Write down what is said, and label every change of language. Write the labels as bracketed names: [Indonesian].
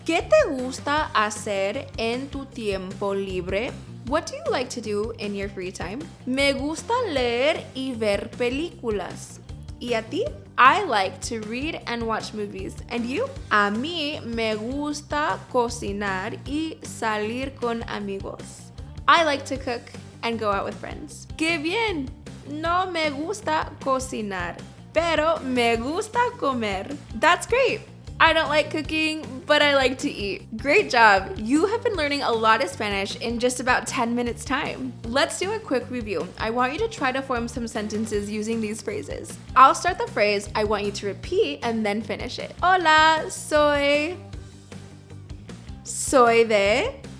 [Spanish] ¿Qué te gusta hacer en tu tiempo libre? [English] What do you like to do in your free time? [Spanish] Me gusta leer y ver películas. ¿Y a ti? [English] I like to read and watch movies. And you? [Spanish] A mí me gusta cocinar y salir con amigos. [English] I like to cook and go out with friends. [Spanish] ¡Qué bien! No me gusta cocinar, pero me gusta comer. [English] That's great! I don't like cooking, but I like to eat. Great job! You have been learning a lot of Spanish in just about 10 minutes time. Let's do a quick review. I want you to try to form some sentences using these phrases. I'll start the phrase, I want you to repeat, and then finish it. [Spanish] Hola, soy de...